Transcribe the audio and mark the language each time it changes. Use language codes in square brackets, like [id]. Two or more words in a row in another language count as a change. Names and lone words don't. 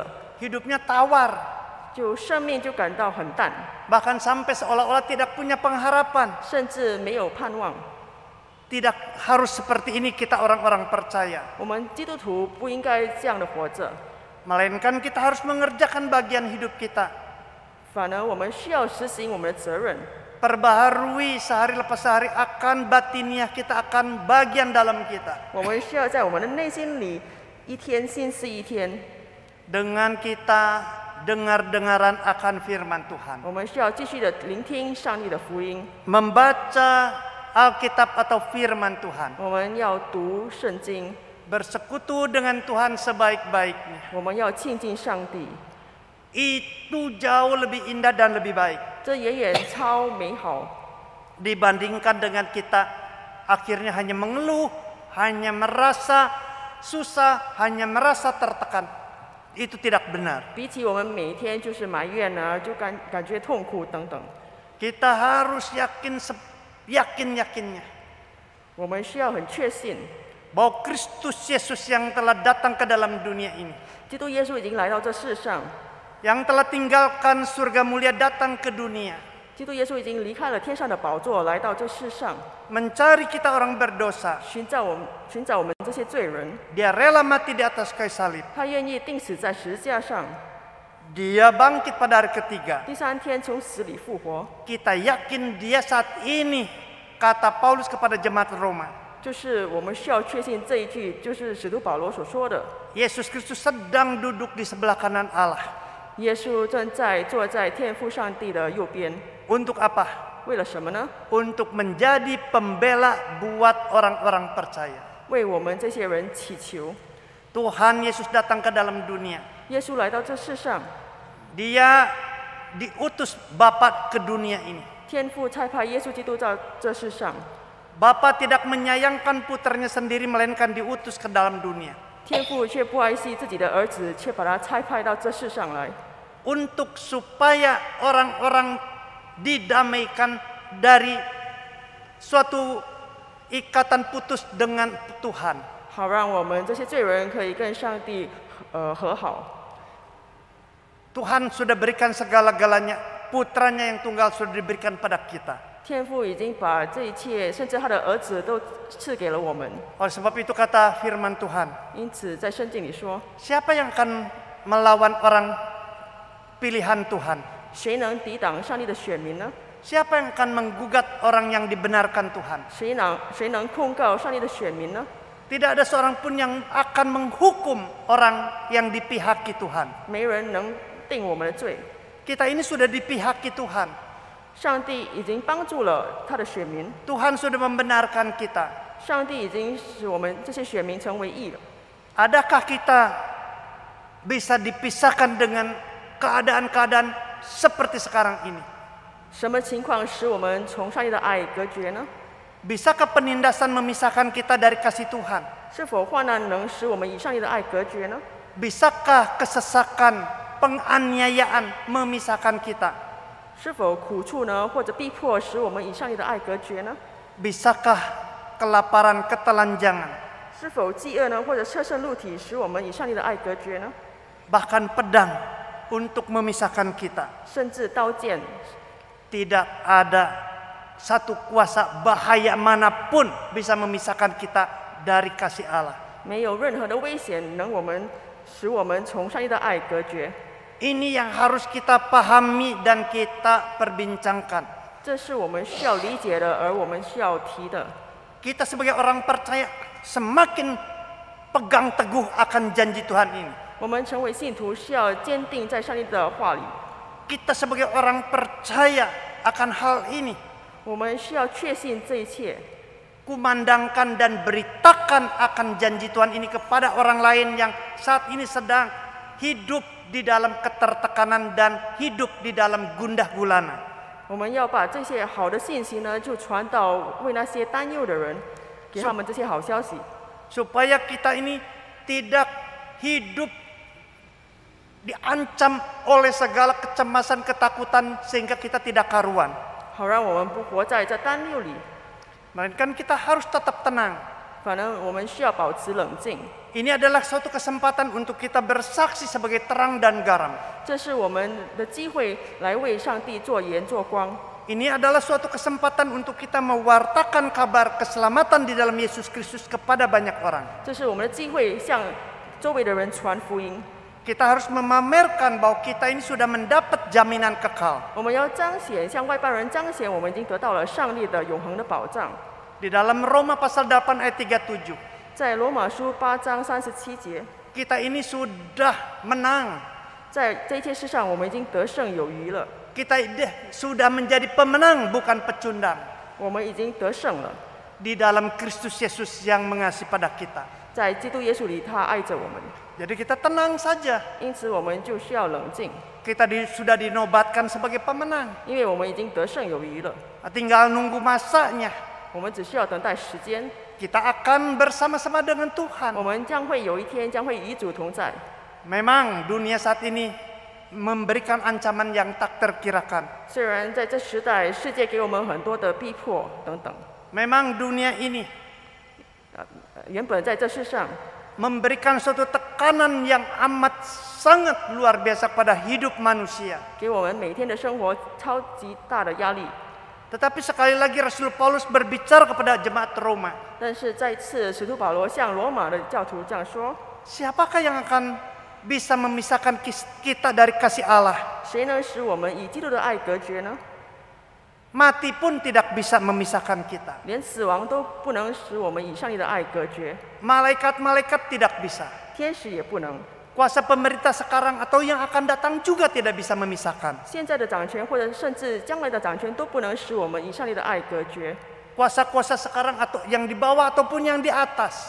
[id] Hidupnya tawar. [zh] 就生命就感到很淡， [id] Bahkan sampai seolah-olah tidak punya pengharapan. [zh] 甚至没有盼望。 [id] Tidak harus seperti ini kita orang-orang percaya. [zh] 我们基督徒不应该这样的活着， [id] Melainkan kita harus mengerjakan bagian hidup kita. [zh] 反而我们需要实行我们的责任， [id] Perbaharui sehari lepas sehari akan batiniah kita, akan bagian dalam kita. [zh] 我们需要在我们的内心里一天心思一天， [id] Dengan kita dengar-dengaran akan firman Tuhan. [zh] 我们需要继续的聆听上帝的福音， [id] Membaca Alkitab atau firman Tuhan. [zh] 我们要读圣经， [id] Bersekutu dengan Tuhan sebaik-baiknya. [zh] 我们要亲近上帝， [id] Itu jauh lebih indah dan lebih baik [zh] 这远远超美好， [id] dibandingkan dengan kita akhirnya hanya mengeluh, hanya merasa susah, hanya merasa tertekan. Itu tidak benar. [zh] 比起我们每天就是埋怨啊，就感觉痛苦等等， [id] Kita harus yakin-yakinnya [zh] 我们需要很确信， [id] bahwa Kristus Yesus yang telah datang ke dalam dunia ini, [zh] 基督耶稣已经来到这世上， [id] yang telah tinggalkan surga mulia datang ke dunia, [zh] 基督耶稣已经离开了天上的宝座，来到这世上， [id] mencari kita orang berdosa. [zh] 寻找我们这些罪人。 [id] Dia rela mati di atas kayu salib. [zh] 他愿意钉死在十字架上， [id] Dia bangkit pada hari ketiga. [zh] 第三天从死里复活。 [id] Kita yakin dia saat ini, kata Paulus kepada jemaat Roma, [zh] 就是我们需要确信这一句，就是使徒保罗所说的。 [id] Yesus Kristus sedang duduk di sebelah kanan Allah. [zh] 耶稣正在坐在天父上帝的右边， [id] Untuk apa? [zh] 为了什么呢？ [id] Untuk menjadi pembela buat orang-orang percaya. [zh] 为我们这些人祈求。 [id] Tuhan Yesus datang ke dalam dunia. [zh] 耶稣来到这世上， [id] Dia diutus Bapa ke dunia ini. [zh] 天父差派耶稣基督到这世上。 [id] Bapa tidak menyayangkan putranya sendiri melainkan diutus ke dalam dunia. [zh] 天父却不爱惜自己的儿子，却把他差派到这世上来， [id] Untuk supaya orang-orang didamaikan dari suatu ikatan putus dengan Tuhan. [zh] 好让我们这些罪人可以跟上帝和好。 [id] Tuhan sudah berikan segala-galanya, putranya yang tunggal sudah diberikan pada kita. [zh] 天父已经把这一切，甚至他的儿子都赐给了我们。 [id] Oleh sebab itu kata firman Tuhan, [zh] 因此，在圣经里说， [id] siapa yang akan melawan orang pilihan Tuhan? [zh] 谁能抵挡上帝的选民呢？ [id] Siapa yang akan menggugat orang yang dibenarkan Tuhan? [zh] 谁能控告上帝的选民呢？ [id] Tidak ada seorang pun yang akan menghukum orang yang dipihaki Tuhan. [zh] 没人能定我们的罪。 [id] Kita ini sudah dipihaki Tuhan. [zh] 上帝已经帮助了他的选民， [id] Tuhan sudah membenarkan kita. [zh] 上帝已经使我们这些选民成为义了。 [id] Adakah kita bisa dipisahkan dengan keadaan-keadaan seperti sekarang ini? [zh] 什么情况使我们从上帝的爱隔绝呢？ [id] Bisakah penindasan memisahkan kita dari kasih Tuhan? [zh] 是否患难能使我们与上帝的爱隔绝呢？ [id] Bisakah kesesakan, penganiayaan memisahkan kita? [zh] 是否苦处呢，或者逼迫使我们与上帝的爱隔绝呢？ [id] Bisakah kelaparan, ketelanjangan, [zh] 是否饥饿呢，或者侧身露体使我们与上帝的爱隔绝呢？ [id] bahkan pedang untuk memisahkan kita? [zh] 甚至刀剑， [id] Tidak ada satu kuasa bahaya manapun bisa memisahkan kita dari kasih Allah. [zh] 没有任何的危险能使我们从上帝的爱隔绝。 [id] Ini yang harus kita pahami dan kita perbincangkan. [zh] 这是我们需要理解的，而我们需要提的。 [id] Kita sebagai orang percaya semakin pegang teguh akan janji Tuhan ini. [zh] 我们成为信徒，需要坚定在上帝的话里。 [id] Kita sebagai orang percaya akan hal ini. [zh] 我们需要确信这一切， [id] Kumandangkan dan beritakan akan janji Tuhan ini kepada orang lain yang saat ini sedang hidup di dalam ketertekanan dan hidup di dalam gundah gulana. [zh] 我们要把这些好的信息呢，就传到为那些担忧的人，给他们这些好消息， [id] Supaya kita ini tidak hidup diancam oleh segala kecemasan, ketakutan sehingga kita tidak karuan. [zh] 好让我们不活在这担忧里。 [id] Melainkan kita harus tetap tenang. [zh] 反正我们需要保持冷静。 [id] Ini adalah suatu kesempatan untuk kita bersaksi sebagai terang dan garam. [zh] 这是我们的机会，来为上帝做盐做光。 [id] Ini adalah suatu kesempatan untuk kita mewartakan kabar keselamatan di dalam Yesus Kristus kepada banyak orang. [zh] 这是我们的机会，向周围的人传福音。 [id] Kita harus memamerkan bahwa kita ini sudah mendapat jaminan kekal. [zh] 我们要彰显，向外邦人彰显，我们已经得到了上帝的永恒的保障。 [id] Di dalam Roma pasal 8 ayat 37, [zh] 在罗马书8章37节， [id] kita ini sudah menang. [zh] 在这一切事上，我们已经得胜有余了。 [id] Kita sudah menjadi pemenang bukan pecundang. [zh] 我们已经得胜了， [id] Di dalam Kristus Yesus yang mengasihi pada kita. [zh] 在基督耶稣里，他爱着我们， [id] Jadi kita tenang saja. [zh] 因此我们就需要冷静， [id] Kita sudah dinobatkan sebagai pemenang. [zh] 因为我们已经得胜有余了。 [id] Tinggal nunggu masanya. [zh] 我们只需要等待时间， [id] Kita akan bersama-sama dengan Tuhan. [zh] 我们将会有一天将会与主同在。 [id] Memang dunia saat ini memberikan ancaman yang tak terkirakan. [zh] 虽然在这时代，世界给我们很多的逼迫等等， [id] Memang dunia ini [zh] 原本在这世上 [id] memberikan suatu tekanan yang amat sangat luar biasa pada hidup manusia. [zh] 给我们每天的生活超级大的压力。 [id] Tetapi sekali lagi Rasul Paulus berbicara kepada jemaat Roma. [zh] 但是再次，使徒保罗向罗马的教徒这样说： [id] Siapakah yang akan bisa memisahkan kita dari kasih Allah? [zh] 谁能使我们与基督的爱隔绝呢？ [id] Mati pun tidak bisa memisahkan kita. [zh] 连死亡都不能使我们与上帝的爱隔绝， [id] Malaikat-malaikat tidak bisa. [zh] 天使也不能。 [id] Kuasa pemerintah sekarang atau yang akan datang juga tidak bisa memisahkan. [zh] 现在的掌权，或者甚至将来的掌权，都不能使我们与上帝的爱隔绝。 [id] Kuasa-kuasa sekarang atau yang di bawah ataupun yang di atas